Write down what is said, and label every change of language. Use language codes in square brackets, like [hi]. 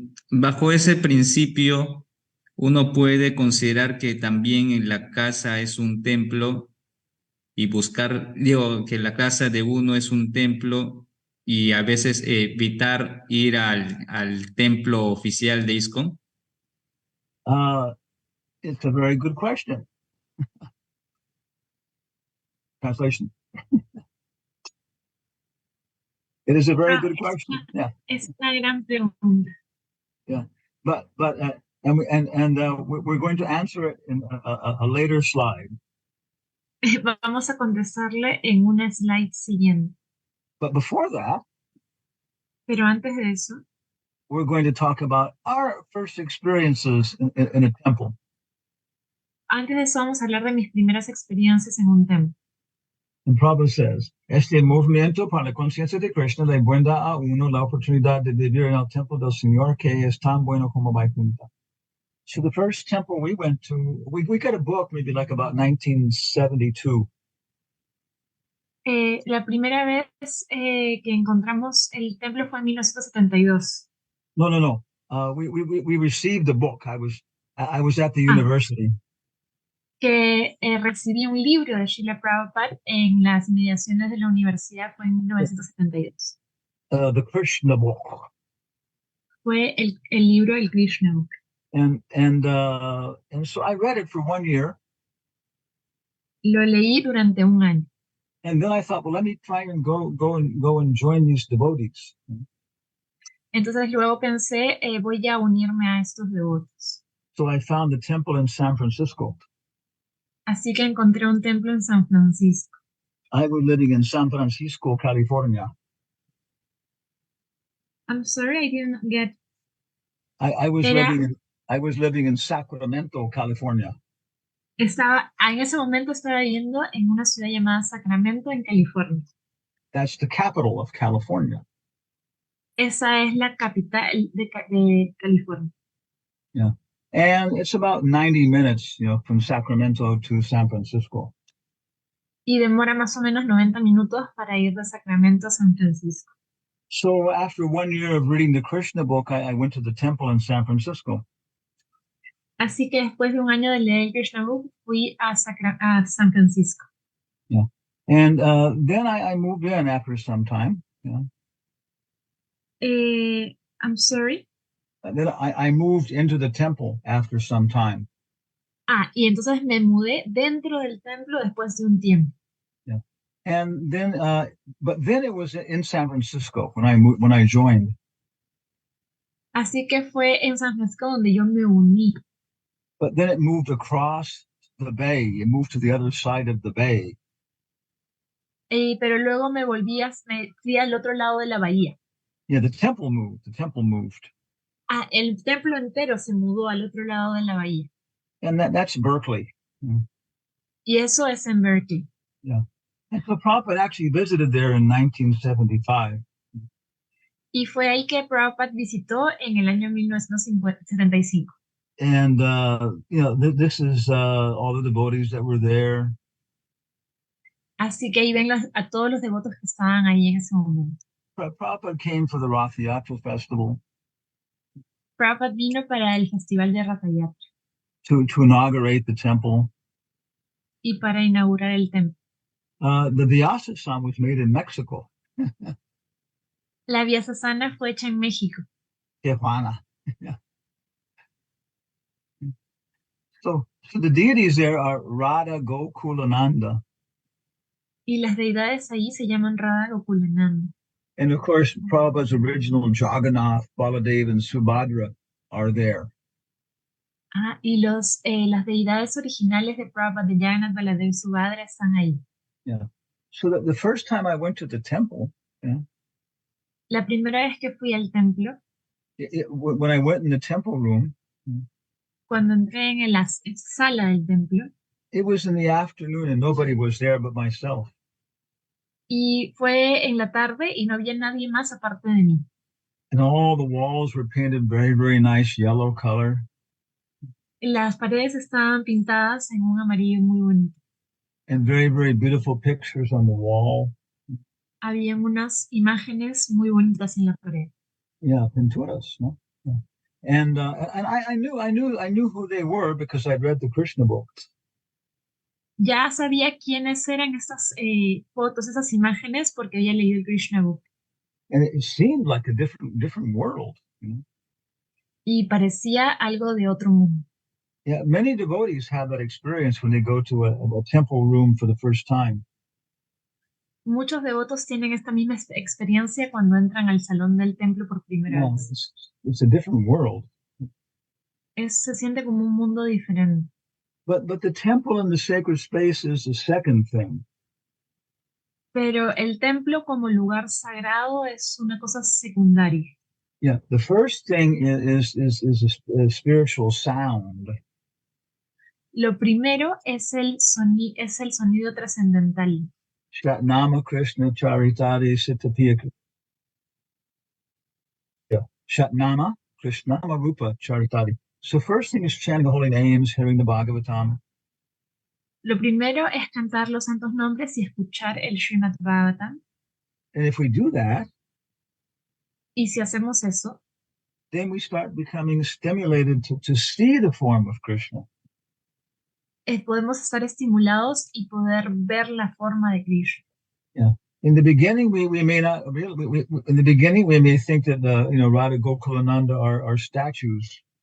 [es] Bajo ese principio, uno puede considerar que también en la casa es un templo y que la casa de uno es un templo y a veces evitar ir al templo oficial de ISKCON. [en] It's a very good question. Translation. It is a very good question. Yeah. [es] Es una gran pregunta. [en] Yeah, but we're going to answer it in a later slide. [es] Vamos a contestarle en una slide siguiente. [en] But before that, [es] pero antes de eso, [en] we're going to talk about our first experiences in a temple. [es] Antes de eso vamos a hablar de mis primeras experiencias en un templo. [en] And Prabhupada says, [es] este movimiento para la conciencia de Krishna le brinda a uno la oportunidad de vivir en el templo del Señor que es tan bueno como Vaikuntha. [en] So the first temple we went to, we got a book maybe like about 1972. [es] La primera vez que encontramos el templo fue en 1972. [en] No. We received the book. I was at the university. [es] Que recibí un libro de Srila Prabhupada en las inmediaciones de la universidad fue en 1972. [en] The Krishna book. [es] Fue el libro El Krishna Book. [en] And so I read it for 1 year. [es] Lo leí durante un año. [en] And then I thought, well, let me try and go and join these devotees. [es] Entonces luego pensé, voy a unirme a estos devotos. [en] So I found the temple in San Francisco. [es] Así que encontré un templo en San Francisco. [en] I was living in San Francisco, California. I'm sorry, I didn't get. I was living in Sacramento, California. [es] En ese momento estaba viviendo en una ciudad llamada Sacramento, en California. [en] That's the capital of California. [es] Esa es la capital de California. [en] Yeah. And it's about 90 minutes, from Sacramento to San Francisco. [es] Y demora más o menos 90 minutos para ir de Sacramento a San Francisco. [en] So after 1 year of reading the Krishna book, I went to the temple in San Francisco. [es] Así que después de un año de leer el Krishna Book, fui a San Francisco. [en] Yeah. And then I moved in after some time. Yeah. I'm sorry. Then I moved into the temple after some time. [es] Y entonces me mudé dentro del templo después de un tiempo. [en] Yeah. And then, but then it was in San Francisco when I joined. [es] Así que fue en San Francisco donde yo me uní. [en] But then it moved across the bay. It moved to the other side of the bay. [es] Pero luego me fui al otro lado de la bahía. [en] Yeah, the temple moved. The temple moved. [es] El templo entero se mudó al otro lado de la bahía. [en] And that's Berkeley. [es] Y eso es en Berkeley. [en] Yeah. And so Prabhupada actually visited there in 1975. [es] Y fue ahí que Prabhupada visitó en el año 1975. [en] And, this is all the devotees that were there. [es] Así que ahí ven a todos los devotos que estaban ahí en ese momento. [en] Prabhupada came for the Rath Yatra festival. [es] Prabhupada vino para el festival de Rath Yatra. [en] To inaugurate the temple. [es] Y para inaugurar el templo. [en] The Vyasasana was made in Mexico. [es] La Vyasasana fue hecha en México. [en] Tijuana. Yeah. So the deities there are Radha Gokulananda. [es] Y las deidades ahí se llaman Radha Gokulananda. [en] And of course, Prabhupada's original Jagannath, Baladev, and Subhadra are there. [es] Y las deidades originales de Prabhupada, de Jagannath, Baladev y Subhadra, están ahí. [en] Yeah. So the first time I went to the temple, [es] la primera vez que fui al templo, [en] when I went in the temple room, [es] cuando entré en la sala del templo, [en] it was in the afternoon and nobody was there but myself. [es] Y fue en la tarde y no había nadie más aparte de mí. [en] And all the walls were painted very, very nice yellow color. [es] Las paredes estaban pintadas en un amarillo muy bonito. [en] And very, very beautiful pictures on the wall. [es] Habían unas imágenes muy bonitas en la pared. Yeah, pinturas, no? Yeah. [en] And I knew who they were because I'd read the Krishna books. [es] Ya sabía quiénes eran estas fotos, esas imágenes, porque había leído el Krishna Book. [en] And it seemed like a different world. [es] Y parecía algo de otro mundo. [en] Yeah, many devotees have that experience when they go to a temple room for the first time. [es] Muchos devotos tienen esta misma experiencia cuando entran al salón del templo por primera vez. [en] It's a different world. [es] Se siente como un mundo diferente. [en] But the temple and the sacred space is the second thing. [es] Pero el templo como lugar sagrado es una cosa secundaria. [en] Yeah, the first thing is a spiritual sound. [es] Lo primero es el sonido trascendental. [sa] Shatnama Krishna Charitari Sitapiya. [en] Yeah. [sa] Shatnama Krishna Rupa Charitari. [en] So first thing is chanting the holy names, hearing the Bhagavatam. [es] Lo primero es cantar los santos nombres y escuchar el Srimad Bhagavatam. [en] And if we do that, [es] Y si hacemos eso, [en] then we start becoming stimulated to see the form of Krishna. [es] podemos estar estimulados y poder ver la forma de Krishna. [en] Yeah. In the beginning, we may not really. In the beginning, we may think that Radha Gokulananda are statues.